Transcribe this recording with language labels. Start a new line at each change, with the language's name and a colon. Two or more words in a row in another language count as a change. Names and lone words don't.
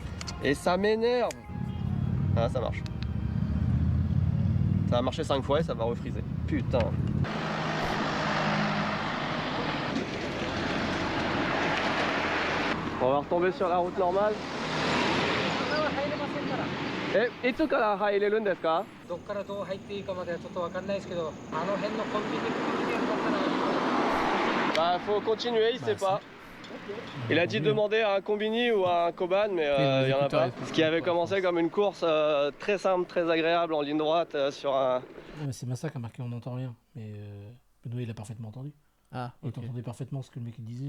French: Et ça m'énerve. Ah ça marche. Ça va marcher 5 fois et ça va refriser. Putain. On va retomber sur la route normale. Et tout
Japanese: から入れるんですか？どっからどう入っていいかまではちょっとわかんないですけど、あの辺のコンビニでやったら。
French: Bah faut continuer, il sait pas. Il a dit de demander à un combini ou à un Koban, mais il y en a pas. Ce qui avait commencé comme une course très simple, très agréable en ligne droite sur un... C'est Massa qui a marqué on n'entend rien, mais Benoît il a parfaitement entendu. Ah, il entendait parfaitement ce que le mec il disait.